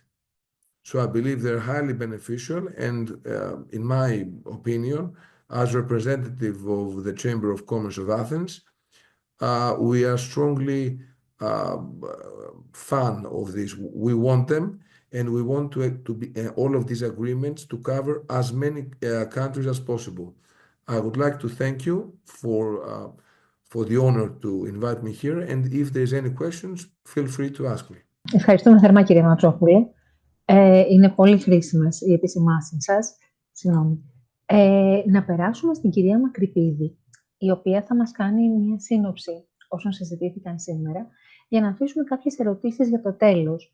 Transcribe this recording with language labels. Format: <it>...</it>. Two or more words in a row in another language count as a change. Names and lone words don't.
<en>So I believe they're highly beneficial, and in my opinion, as representative of the Chamber of Commerce of Athens, we are strongly fan of this. We want them, and we want to be all of these agreements to cover as many countries as possible. I would like to thank you for the honor to invite me here, and if there's any questions, feel free to ask me.</en> <el>Ευχαριστούμε θερμά, κύριε Ματσόπουλε. Είναι πολύ χρήσιμες οι επισημάνσεις σας. Να περάσουμε στην κυρία Μακρυπίδη, η οποία θα μας κάνει μια σύνοψη όσων συζητήθηκαν σήμερα, για να αφήσουμε κάποιες ερωτήσεις για το τέλος.</el>